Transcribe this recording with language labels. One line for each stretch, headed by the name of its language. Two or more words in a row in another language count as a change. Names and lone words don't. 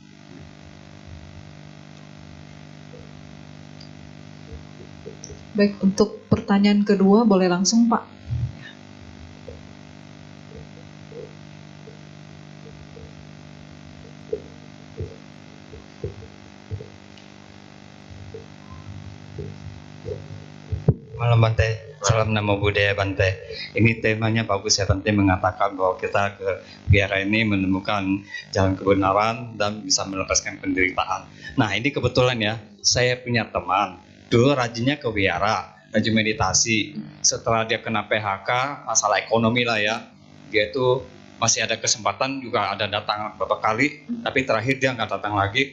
Indonesian: Baik, untuk pertanyaan kedua boleh langsung Pak. Malam Bante, salam
Pali: namo buddhaya
Indonesian: Bante. Ini temanya bagus ya Bante, mengatakan bahwa kita ke biara ini menemukan jalan kebenaran dan bisa melepaskan penderitaan. Nah ini kebetulan ya, saya punya teman, dulu rajinnya ke biara, rajin meditasi. Setelah dia kena PHK, masalah ekonomi lah ya, dia itu masih ada kesempatan juga ada datang beberapa kali, tapi terakhir dia nggak datang lagi.